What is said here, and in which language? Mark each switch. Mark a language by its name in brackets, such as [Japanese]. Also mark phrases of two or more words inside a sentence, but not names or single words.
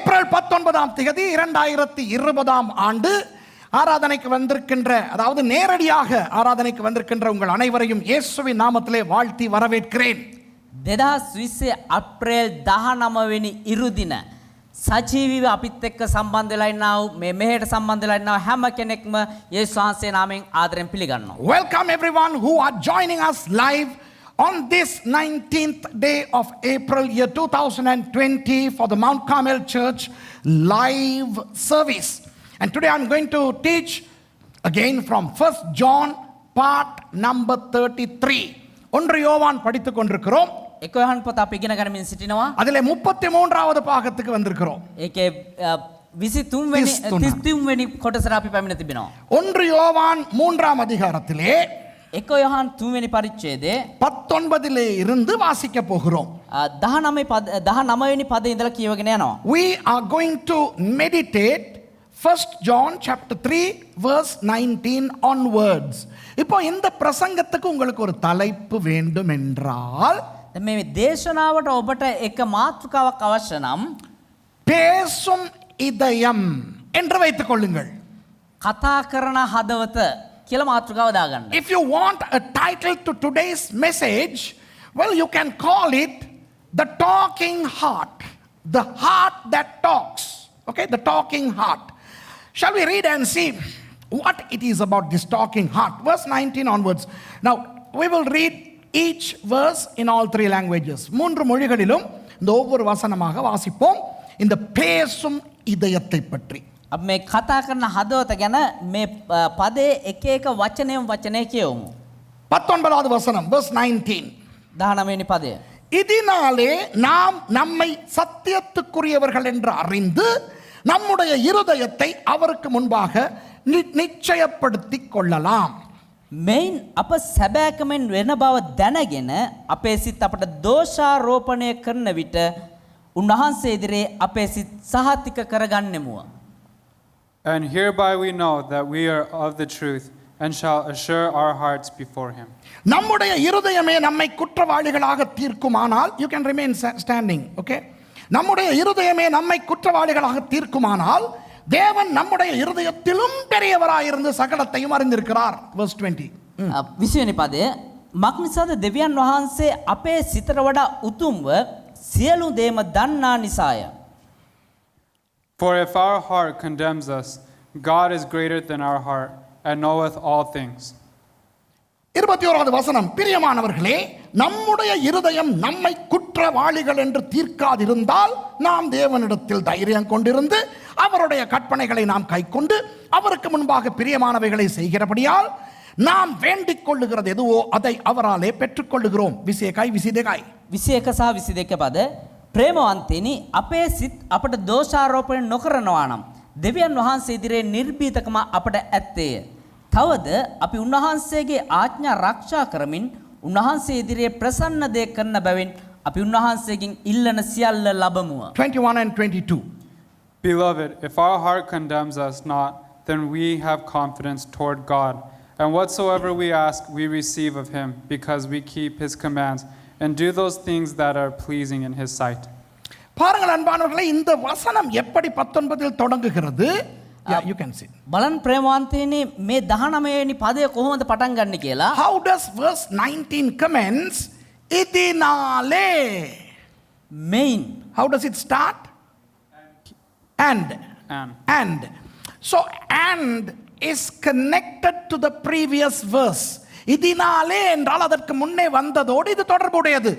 [Tamil] ஏப்ரல் 19ஆம் தேதி 2020ஆம் ஆண்டு ஆராதனைக்கு வந்திருக்கின்ற, அதாவது நேரடியாக ஆராதனைக்கு வந்திருக்கின்ற உங்கள் அனைவரையும் இயேசுவின் நாமத்திலே வாழ்த்தி வரவேற்கிறேன். [Sinhala] 2020 අප්‍රේල් 19 වෙනි ඉරුදින සජීවීව අපිත් එක්ක සම්බන්ධ වෙලා ඉන්නා වූ මේ මෙහෙට සම්බන්ධ වෙලා ඉන්නා හැම කෙනෙක්ම යේසුස් වහන්සේ නාමයෙන් ආදරෙන් පිළිගන්නවා. [English] Welcome everyone who are joining us live on this 19th day of April year 2020 for the Mount Carmel Church live service. And today I'm going to teach again from 1 John part number 33. [Tamil] ஒன்று யோவான் படித்துக் கொண்டிருக்கிறோம். [Sinhala] එක යොහන් පොත අපි ඉගෙන ගනිමින් සිටිනවා. [Tamil] அதிலே 33வது பாகத்துக்கு வந்திருக்கிறோம். [Sinhala] ඒකේ 23 වෙනි කොටසට අපි පැමිණ තිබෙනවා. [Tamil] ஒன்று யோவான் 3ஆம் அதிகாரத்திலே [Sinhala] එක යොහන් 3 වෙනි පරිච්ඡේදයේ [Tamil] 19 இருந்து வாசிக்க போகிறோம். [Sinhala] 19 වෙනි පදේ ඉඳලා කියවගෙන යනවා. [English] We are going to meditate 1 John chapter 3 verse 19 onwards. [Tamil] இப்போ இந்த பிரசங்கத்துக்கு உங்களுக்கு ஒரு தலைப்பு வேண்டும் என்றால், [Sinhala] මේ දේශනාවට ඔබට එක මාතෘකාවක් අවශ්‍ය නම් [Tamil] பேசும் இதயம் என்று வைத்துக் கொள்ளுங்கள். [Sinhala] කතා කරන හදවත කියලා මාතෘකාව දාගන්න. [English] If you want a title to today's message, well, you can call it the talking heart, the heart that talks. Okay, the talking heart. Shall we read and see what it is about this talking heart? Verse 19 onwards. Now, we will read each verse in all three languages. [Tamil] மூன்று மொழிகளிலும் இந்த ஒவ்வொரு வசனமாக வாசிப்போம் இந்த பேசும் இதயத்தை பற்றி. [Sinhala] අපි මේ කතා කරන හදවත ගැන මේ පදේ එක එක වචනය කියවමු. [Tamil] 19வது வசனம் verse 19. [Sinhala] 19 වෙනි පදය. [Tamil] இதனாலே நாம் நம்மை சத்தியத்துக்குரியவர்கள் என்று அறிந்து நம்முடைய இருதயத்தை அவருக்கு முன்பாக நிச்சயப்படுத்திக் கொள்ளலாம். [Sinhala] මෙයින් අප සැබෑකමෙන් වෙන බව දැනගෙන අපේ සිත් අපට දෝෂාරෝපණය කරන විට උන්වහන්සේ ඉදිරියේ අපේ සිත් සහතික කරගන්නෙමුව. [English] And hereby we know that we are of the truth and shall assure our hearts before him. [Tamil] நம்முடைய இருதயமே நம்மை குற்றவாளிகளாக தீர்க்குமானால், [English] you can remain standing, okay? [Tamil] நம்முடைய இருதயமே நம்மை குற்றவாளிகளாக தீர்க்குமானால் தேவன் நம்முடைய இருதயத்திலும் பெரியவராயிருந்து சகலத்தையும் அறிந்திருக்கிறார். [English] verse 20. [Sinhala] 20 වෙනි පදය. මක් නිසාද දෙවියන් වහන්සේ අපේ සිතට වඩා උතුම්ව සියලු දේම දන්නා නිසාය. [English] For if our heart condemns us, God is greater than our heart and knoweth all things. [Tamil] 21வது வசனம். பிரியமானவர்களே, நம்முடைய இருதயம் நம்மை குற்றவாளிகள் என்று தீர்க்காதிருந்தால் நாம் தேவனிடத்தில் தைரியம் கொண்டிருந்து அவருடைய கற்பனைகளை நாம் கைக்கொண்டு அவருக்கு முன்பாக பிரியமானவைகளை செய்கிறபடியால் நாம் வேண்டிக் கொள்ளுகிறது எதுவோ அதை அவராலே பெற்றுக்கொள்ளுகிறோம். [Sinhala] විසියකයි 22යි. 21 සහ 22 පද. ප්‍රේමවන්තනි, අපේ සිත් අපට දෝෂාරෝපණය නොකරනවා නම් දෙවියන් වහන්සේ ඉදිරියේ නිර්භීතකම අපට ඇත්තේය. තවද අපි උන්වහන්සේගේ ආඥා ආරක්ෂා කරමින් උන්වහන්සේ ඉදිරියේ ප්‍රසන්න දේ කරන බැවින් අපි උන්වහන්සේගෙන් ඉල්ලන සියල්ල ලබමුව. [English] 21 and 22. Beloved, if our heart condemns us not, then we have confidence toward God. And whatsoever we ask, we receive of him, because we keep his commands and do those things that are pleasing in his sight. [Tamil] பாருங்கள் அன்பானவர்களே, இந்த வசனம் எப்படி 19இல் தொடங்குகிறது? [English] Yeah, you can see. [Sinhala] බලන් ප්‍රේමවන්තනි, මේ 19 වෙනි පදය කොහොමද පටන් ගන්න කියලා. [English] How does verse 19 commence? [Tamil] Idinale. [Sinhala] මෙයින්. [English] How does it start? And. So and is connected to the previous verse. [Tamil] Idinale என்றால் அதற்கு முன்னே வந்ததோடு இது தொடர்புடையது.